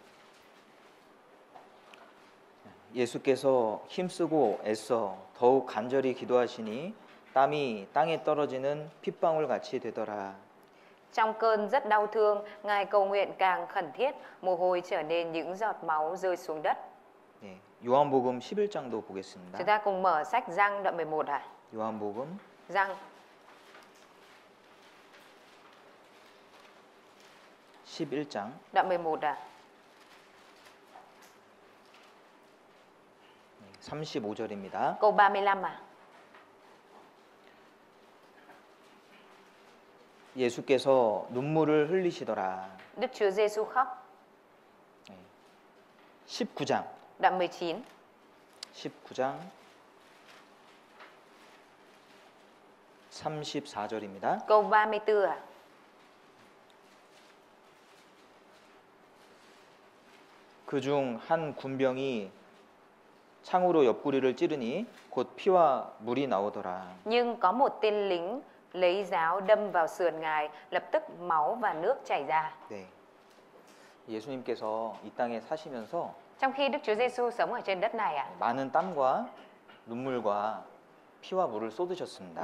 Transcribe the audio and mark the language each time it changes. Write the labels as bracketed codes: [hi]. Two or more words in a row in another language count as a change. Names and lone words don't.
[ko] 예수께서 힘쓰고 애써 더욱 간절히 기도하시니 땀이 땅에 떨어지는 핏방울 같이 되더라. [vi] Trong cơn rất đau thương, Ngài cầu nguyện càng khẩn thiết, mồ hôi trở nên những giọt máu rơi xuống đất. [ko] 네, 요한복음 11장도 보겠습니다. [vi] Chúng ta cùng mở sách Giăng đoạn 11 à? [ko] 요한복음 [vi] Giăng [ko] 11장 [vi] đoạn 11 à? [ko] 35절입니다. [vi] Câu 35 à? [ko] 예수께서 눈물을 흘리시더라. [vi] Đức Chúa Giêsu khóc. [ko] 19장 [vi] Đoạn 19 [ko] 19장 34절입니다. [vi] câu 34 à? [ko] 그중 한 군병이 창으로 옆구리를 찌르니 곧 피와 물이 나오더라. [vi] Nhưng có một tên lính lấy giáo đâm vào sườn Ngài, lập tức máu và nước chảy ra. [ko] 네. 예수님께서 이 땅에 사시면서 [vi] Trong khi Đức Chúa Giêsu sống ở trên đất này à? [ko] 많은 땀과 눈물과 피와 물을 쏟으셨습니다.